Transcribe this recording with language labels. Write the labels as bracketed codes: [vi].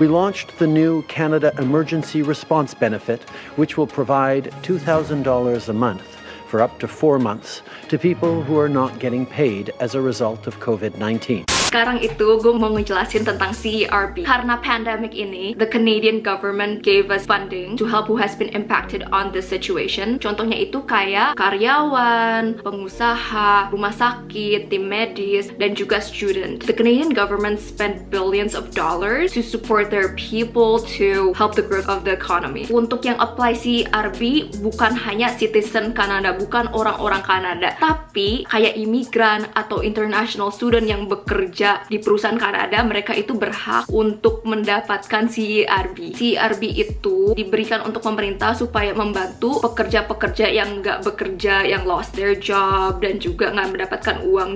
[en] We launched the new Canada Emergency Response Benefit, which will provide $2,000 a month for up to 4 months to people who are not getting paid as a result of COVID-19. [id] Sekarang itu gue mau ngejelasin tentang CERB. Karena pandemic ini, [en] the Canadian government gave us funding to help who has been impacted on this situation. [id] Contohnya itu kayak karyawan, pengusaha, rumah sakit, tim medis, dan juga student. [en] The Canadian government spent billions of dollars to support their people to help the growth of the economy. [id] Untuk yang apply CERB bukan hanya citizen Kanada, bukan orang-orang Kanada, tapi kayak imigran atau international student yang bekerja di perusahaan Kanada, mereka itu berhak untuk mendapatkan CERB. CERB itu diberikan untuk pemerintah supaya membantu pekerja-pekerja yang nggak bekerja, yang [en] lost their job, [id] dan juga nggak mendapatkan uang.